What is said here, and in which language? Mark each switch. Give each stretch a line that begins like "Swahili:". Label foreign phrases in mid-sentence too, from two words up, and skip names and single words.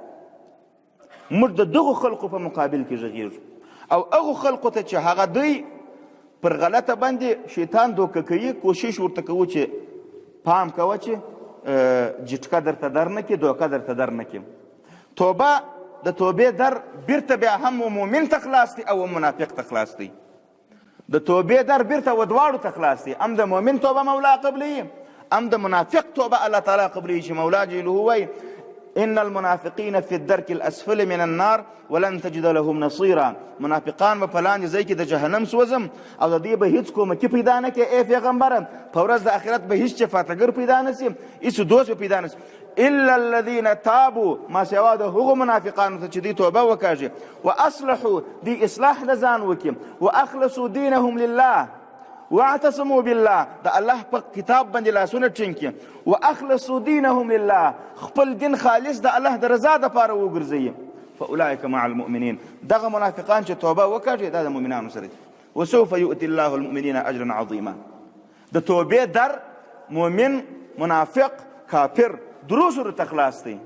Pashto: موږ د دغو خلقو په مقابل کې غږیږو او هغو خلقو ته چې هغه دوی پر غلطه باندې شیطان دوکه کوي، کوشش ورته کوو چې پام کوه چې جټکه درته در نه کړي، دوکه درته در نه کړي. توبه د توبې در بیرته بیا هم مؤمن ته خلاص دی او منافق ته خلاص دی. د توبې در بیرته و دواړو ته خلاص دی، هم د مؤمن توبه مولا قبلوي، هم د منافق توبه الله تعالی قبلوي چې مولا جل وایي
Arabic: ان المنافقین فی الدرک الاسفل من النار ولن تجد لهم نصیرا.
Pashto: منافقان به په لاندې ځای کې د جهنم سوځم او د دې به هیڅ کومکی پیدا نه کوي. ای پیغمبره په ورځ د آخرت به هیڅ شفاعتګر پیدا نه سي، هیڅ دوست به پیدا نه سي
Arabic: الا الذین تابوا،
Pashto: ما سوا د هغو منافقانو ته چې دوی توبه وکاږي، واصلحوا دوی اصلاح د ځان وکړي،
Arabic: واخلصوا دینهم لله واعتصموا بالله،
Pashto: د الله په کتاب باندې لاسونه ټینګ کړي،
Arabic: واخلصوا دینهم لله،
Pashto: خپل دین خالص د الله د رضا دپاره وګرځوي.
Arabic: فاولئک مع المؤمنین،
Pashto: دغه منافقان چې توبه وکړي دا د مؤمنانو سره دي.
Arabic: وسوف یؤتی الله المؤمنین اجرا عظیما.
Pashto: د توبې در مؤمن، منافق، کافر درو سره ته خلاص دی.